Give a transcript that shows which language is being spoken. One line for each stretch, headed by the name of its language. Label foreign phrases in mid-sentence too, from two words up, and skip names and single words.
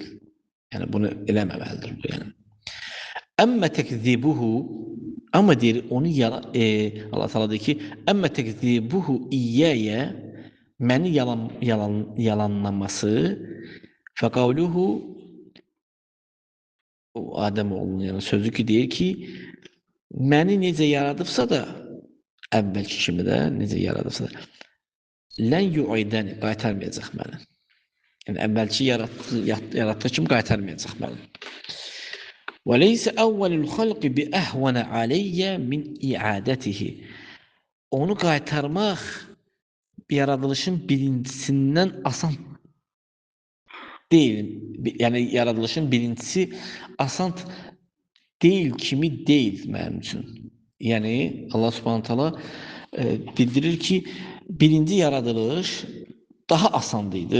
Azerbaijani: Yəni bunu eləməməlidir bu yəni.
Arabic: أما تكذيبه,
Azerbaijani: ama deyir onu Allah Teala deyir ki,
Arabic: أما تكذيبه إياي,
Azerbaijani: məni yalanlaması, fəqavluhu, Adəm oğlunun yəni sözü ki deyir ki, məni necə yaradıbsa da, əvvəlki kimi də necə yaradıbsa da,
Arabic: لن يعيدني,
Azerbaijani: qaytarmayacaq məni. Yəni əvvəlki yaratdığı kimi qaytarmayacaq məni.
Arabic: وَلَيْسَ أَوَّلُ الْخَلْقِ بِأَهْوَنَ عَلَيَّ مِنْ إِعَادَتِهِ.
Azerbaijani: Onu qaytarmaq yaradılışın birincisindən asan değil. Yəni yaradılışın birincisi asan değil kimi değil mənim üçün. Yəni Allah
Arabic: سبحانه تعالى
Azerbaijani: bildirir ki, birinci yaradılış daha asandıydı.